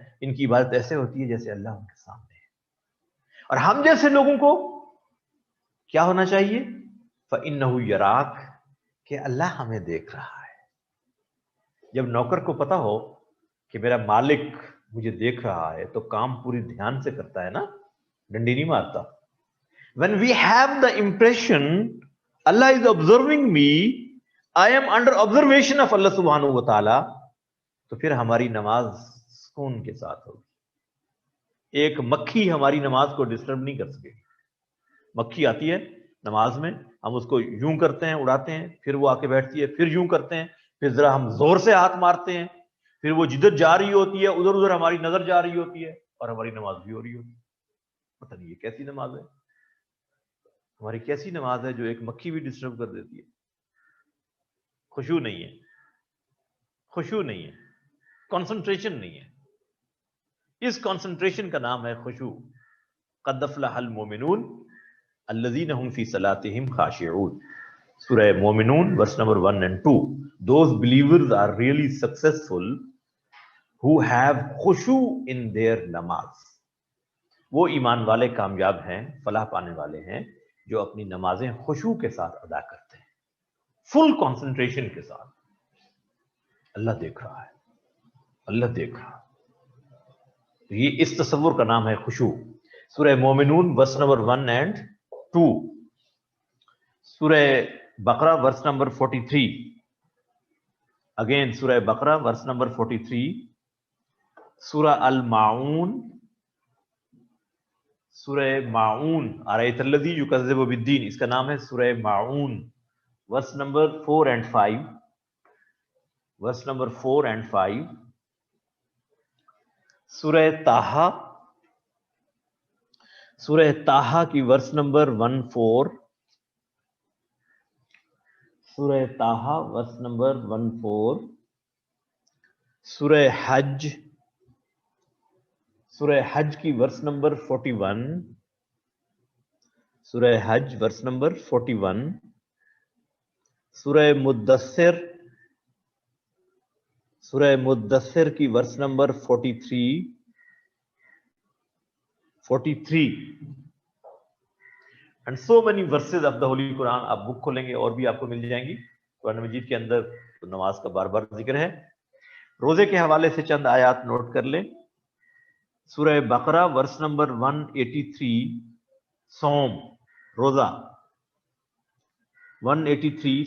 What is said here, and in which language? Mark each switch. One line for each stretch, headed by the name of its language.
Urdu: ان کی عبادت ایسے ہوتی ہے جیسے اللہ ان کے سامنے ہے. اور ہم جیسے لوگوں کو کیا ہونا چاہیے؟
Arabic: فَإِنَّهُ يَرَاكَ،
Urdu: کہ اللہ ہمیں دیکھ رہا ہے. جب نوکر کو پتا ہو کہ میرا مالک مجھے دیکھ رہا ہے تو کام پوری دھیان سے کرتا ہے نا، ڈنڈی نہیں مارتا.
English: When we have the impression Allah is observing me, I am under observation of Allah subhanahu wa ta'ala,
Urdu: تو پھر ہماری نماز سکون کے ساتھ ہوگی. ایک مکھی ہماری نماز کو ڈسٹرب نہیں کر سکے گی. مکھی آتی ہے نماز میں، ہم اس کو یوں کرتے ہیں، اڑاتے ہیں، پھر وہ آ کے بیٹھتی ہے، پھر یوں کرتے ہیں، پھر ذرا ہم زور سے ہاتھ مارتے ہیں، پھر وہ جدت جا رہی ہوتی ہے، ادھر ادھر ہماری نظر جا رہی ہوتی ہے، اور ہماری نماز بھی ہو رہی ہوتی ہے. پتہ نہیں یہ کیسی نماز ہے، ہماری کیسی نماز ہے جو ایک مکھی بھی ڈسٹرب کر دیتی ہے. خشوع نہیں ہے، خشوع نہیں ہے، کنسنٹریشن نہیں ہے. اس کنسنٹریشن کا نام ہے خشوع.
Arabic: قد افلح المؤمنون الذین هم فی صلاتهم خاشعون.
English: سورہ مومنون verse number 1 and 2. Those believers are really successful who have khushu in their namaz.
Urdu: وہ ایمان والے کامیاب ہیں، فلاح پانے والے ہیں جو اپنی نمازیں خشوع کے ساتھ ادا کرتے ہیں، فل کنسنٹریشن کے ساتھ. اللہ دیکھ رہا ہے، اللہ دیکھ رہا ہے. یہ اس تصور کا نام ہے خشوع.
English: سورہ مومنون verse number 1 and 2. سورہ بقرہ verse number 43. Again سورہ بقرہ verse number 43.
Urdu: سورہ الماعون، سورہ معون،
Arabic: ارایت الذی یکذب بالدین،
Urdu: اس کا نام ہے سورہ معون
English: verse number 4 and 5. verse number 4 and 5.
Urdu: سورہ طٰہٰ، سورہ طٰہٰ کی
English: verse number 14. سورہ طٰہٰ verse number 14. سورہ حج، سورہ حج کی verse number 41. سورہ حج verse number 41. سورہ مدثر، سورہ مدثر کی verse number 43. 43 and so many verses of the Holy Quran.
Urdu: آپ بک کھولیں گے اور بھی آپ کو مل جائیں گی قرآن مجید کے اندر. تو نماز کا بار بار ذکر ہے. روزے کے حوالے سے چند آیات نوٹ کر لیں. سورہ بقرہ
English: verse number 183.
Urdu: صوم، روزہ 183.